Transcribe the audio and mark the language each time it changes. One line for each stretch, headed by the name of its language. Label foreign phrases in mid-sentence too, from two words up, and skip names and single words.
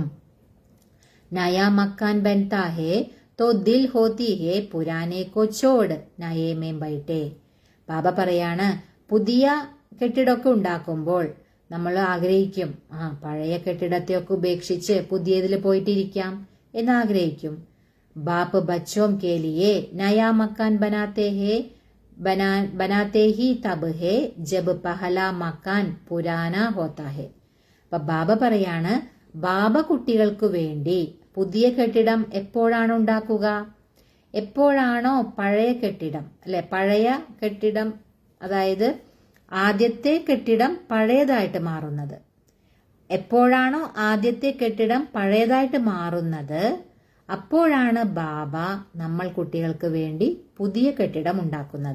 Hindi: नया मकान बनता है तो दिल होती है पुराने को छोड़ नए में बैठें.
Malayalam: ബാബ പറയാണ്, പുതിയ കെട്ടിടമൊക്കെ ഉണ്ടാക്കുമ്പോൾ നമ്മൾ ആഗ്രഹിക്കും, പഴയ കെട്ടിടത്തെയൊക്കെ ഉപേക്ഷിച്ച് പുതിയതിൽ പോയിട്ടിരിക്കാം എന്നാഗ്രഹിക്കും.
Hindi: बाप बच्चों के लिए नया मकान बनाते ही तब है जब पहला मकान पुराना होता है.
Malayalam: അപ്പൊ ബാബ പറയാണ്, ബാബ കുട്ടികൾക്ക് വേണ്ടി പുതിയ കെട്ടിടം എപ്പോഴാണ് ഉണ്ടാക്കുക? എപ്പോഴാണോ പഴയ കെട്ടിടം, അല്ലെ, പഴയ കെട്ടിടം, അതായത് ആദ്യത്തെ കെട്ടിടം പഴയതായിട്ട് മാറുന്നത്. എപ്പോഴാണോ ആദ്യത്തെ കെട്ടിടം പഴയതായിട്ട് മാറുന്നത്, അപ്പോഴാണ് ബാബ നമ്മൾ കുട്ടികൾക്ക് വേണ്ടി പുതിയ കെട്ടിടം ഉണ്ടാക്കുന്നത്.